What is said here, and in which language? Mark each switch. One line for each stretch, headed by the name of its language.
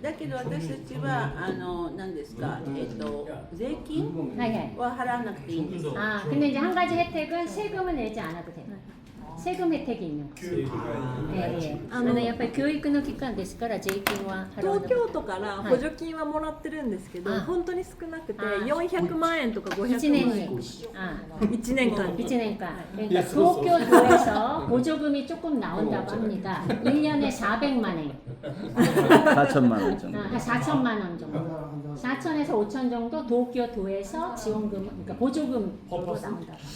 Japanese: だけど私たちは何ですか税金は払わなくていいんです。
Korean: 근데 이제 한 가지 혜택은 세금을 내지 않아도 돼요. 세금 혜택이 있는 거예요. 예, 예. 저는
Japanese: やっぱり教育の機関ですから税金は払わなくて東京都から補助金はもらってるんですけど、はい本当に少なくてあ 400万円とか500万円 1年に 1年間に
Korean: 1년간 그러니까 도쿄도에서 보조금이 조금 나온다고 합니다. 1년에 400만 원. 4천만 원 정도. 한 4천만 원 정도. 4천에서 5천 정도 도쿄도에서 지원금, 그러니까 보조금으로 나온다.